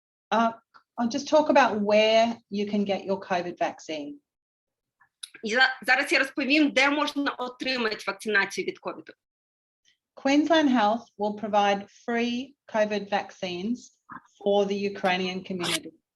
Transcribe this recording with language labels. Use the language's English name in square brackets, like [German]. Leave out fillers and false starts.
[English] I'll just talk about where you can get your COVID vaccine. [Ukrainian] Зараз я розповім, де можна отримати вакцинацію від ковіду. [English] Queensland Health will provide free COVID vaccines for the Ukrainian community.